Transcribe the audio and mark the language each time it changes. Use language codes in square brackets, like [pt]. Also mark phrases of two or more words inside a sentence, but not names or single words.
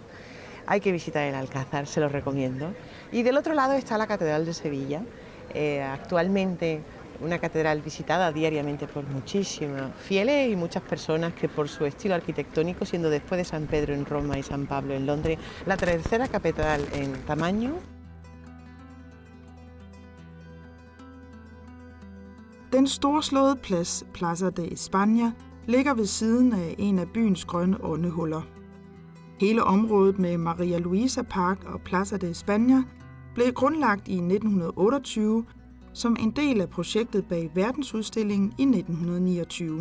[es] Hay que visitar el Alcázar, se lo recomiendo. Y del otro lado está la Catedral de Sevilla, actualmente una catedral visitada diariamente por muchísimos fieles y muchas personas que por su estilo arquitectónico, siendo después de San Pedro en Roma y San Pablo en Londres, la tercera catedral en tamaño. [da] Den storslåede plads, Plaza de España, ligger ved siden af en af byens grønne åndehuller. Hele området med Maria Luisa Park og Plaza de España blev grundlagt i 1928 som en del af projektet bag verdensudstillingen i 1929.